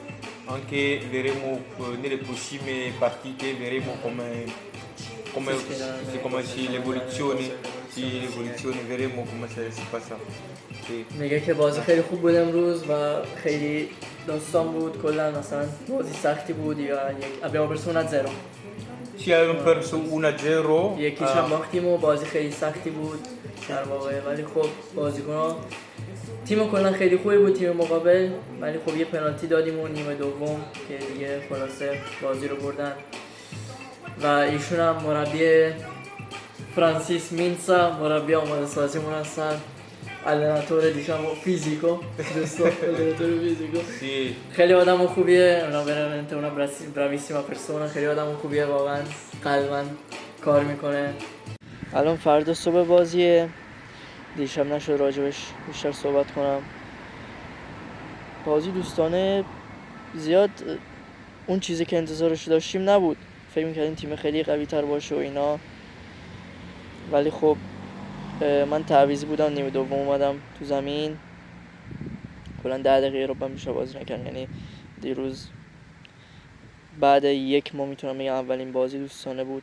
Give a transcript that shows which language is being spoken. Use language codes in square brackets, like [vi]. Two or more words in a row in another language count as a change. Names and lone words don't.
[it] Anche vedremo nelle prossime partite, vedremo come si l'evoluzione, vedremo come si passa. Sì. [fa] میگه که بازی خیلی خوب بود امروز و خیلی داستان بود، کلا مثلا بازی سختی بود یا [it] abbiamo perso 1-0. Sì, abbiamo perso 1-0. [fa] یکیش هم باختیم و بازی خیلی سختی بود در واقع، ولی خب بازیکن‌ها تیم کلا خیلی خوبی بود تیم مقابل، ولی خب یه پنالتی دادیم و نیمه دوم که دیگه خلاصه بازی رو بردن. و ایشون هم مربی فرانسیس مینسا، مربی آماده سازیمون هستن، [it] allenatore diciamo fisico, giusto? Allenatore fisico. Sì. [fa] خیلی آدم خوبیه، اونا [it] veramente una bravissima persona، [fa] خیلی آدم خوبیه، واقعا قلباً کار میکنه. الان فردا صبح بازیه، دیشب نشد راجبش بیشتر صحبت کنم. بازی دوستانه زیاد اون چیزی که انتظارش داشتیم نبود، فکر می‌کردیم تیم خیلی قوی تر باشه و اینا، ولی خب من تعویضی بودم، نیمه دوم اومدم تو زمین، کلا 10 دقیقه رو بیشتر بازی نکردم، یعنی دیروز بعد 1 ماه میتونم بگم اولین بازی دوستانه بود.